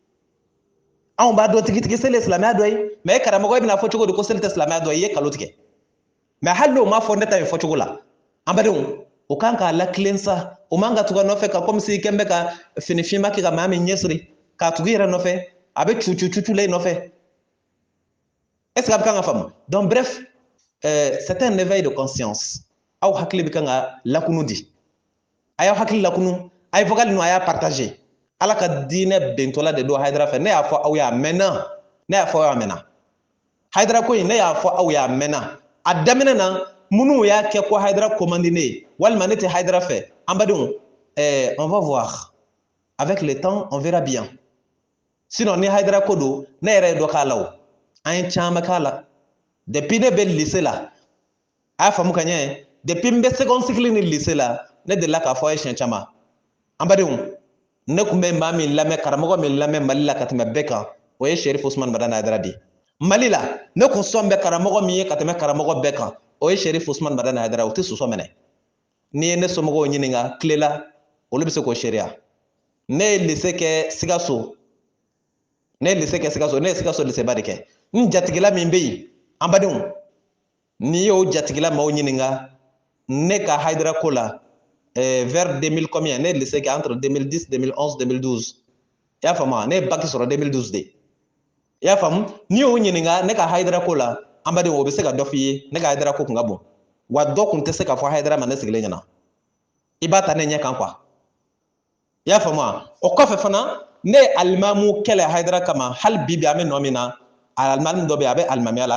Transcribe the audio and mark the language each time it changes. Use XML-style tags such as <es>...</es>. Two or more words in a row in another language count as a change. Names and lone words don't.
<bm>anw b'a dɔn tigitigi seli ye silamɛya dɔ ye mais karamɔgɔ bɛna fɔ cogo di ko seli tɛ silamɛya dɔ ye i ye kalo tigɛ mais hali n'o ma fɔ ne ta in fɔcogo la an badenw o kan k'a lakilen sa o man ka tugu a nɔfɛ ka</bm> <fr>comme si</fr> <bm>kɛn bɛ ka fini finma kɛ ka maa min ɲɛsiri k'a tugu i yɛrɛ nɔfɛ a bɛ cucu la i nɔfɛ</bm> <fr>est-ce que</fr> <bm>a bɛ kan ka faamu</bm> <fr>donc bref c'est un éveil de conscience</fr> <bm>aw hakili bɛ kan ka lakunu di a y'aw hakili lakunu a ye vocal ninnu a y'a partager Ala ka diinɛ bɛntɔla de don Haidara fɛ ne y'a fɔ aw ye a mɛnna ne y'a fɔ aw ye a mɛnna Haidara ko in ne y'a fɔ aw ye a mɛnna a daminɛ na minnu y'a kɛ ko Haidara commande ne ye walima ne tɛ Haidara fɛ an badenw</bm> <fr>on va voir avec le temps on verra bien</fr> <bm>sinon ni Haidara ko don ne yɛrɛ ye dɔ k'a la o an ye caman k'a la depuis ne bɛ lycée la a y'a faamu ka ɲɛ depuis n bɛ</bm> <fr>seconde cycle</fr> <bm>ni lycée la ne delila k'a fɔ a ye siɲɛ caman an badenw ne kun bɛ maa min lamɛn karamɔgɔ min lamɛn Mali la ka tɛmɛ bɛɛ kan o ye Cherif Usman Madani Haidara de Mali la ne kun sɔn bɛ karamɔgɔ min ye ka tɛmɛ karamɔgɔ bɛɛ kan o ye Cherif Usman Madani Haidara o tɛ soso minɛ n'i ye ne somɔgɔw ɲininka tile la olu bɛ se k'o seereya ne ye lycée kɛ Sikaso ne ye lycée lycée ba de kɛ n jatigila min bɛ yen an badenw n'i y'o jatigila maaw ɲininka ne ka Haidara ko la</bm> <fr>vers 2000 combien</fr> <bm>ne ye lycée kɛ entre 2010 2011 2012 i y'a faamu ne ye bac sɔrɔ 2012 de i y'a faamu n'i y'o ɲininka ne ka Haidara ko la an badenw o bɛ se ka dɔ f'i ye ne ka Haidara ko kun ka bon wa dɔ kun tɛ se ka fɔ Haidara ma ne sigilen ɲɛna i b'a ta ne ɲɛ kan quoi i y'a faamu o kɔfɛ fana ne ye alimamu kɛlɛ Haidara kama hali bi an bɛ nɔ min na alimami dɔ bɛ yen a bɛ alimamiya la</bm>